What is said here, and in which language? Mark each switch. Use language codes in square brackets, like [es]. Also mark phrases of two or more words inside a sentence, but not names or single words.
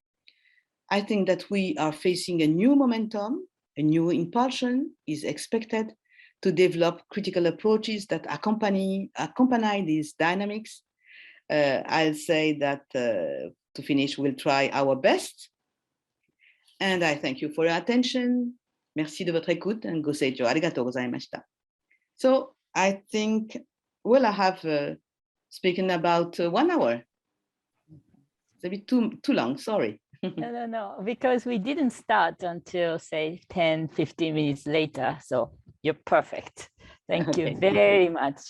[en] I think that we are facing a new momentum, a new impulsion is expected to develop critical approaches that accompany these dynamics. I'll say that to finish, we'll try our best. And I thank you for your attention. [fr] Merci de votre écoute and goseijo. [ja] ありがとうございました. [en] So I think, well, I have spoken about 1 hour. It's a bit too long, sorry. No, because we didn't start until say 10, 15 minutes later. So you're perfect. Thank you very much.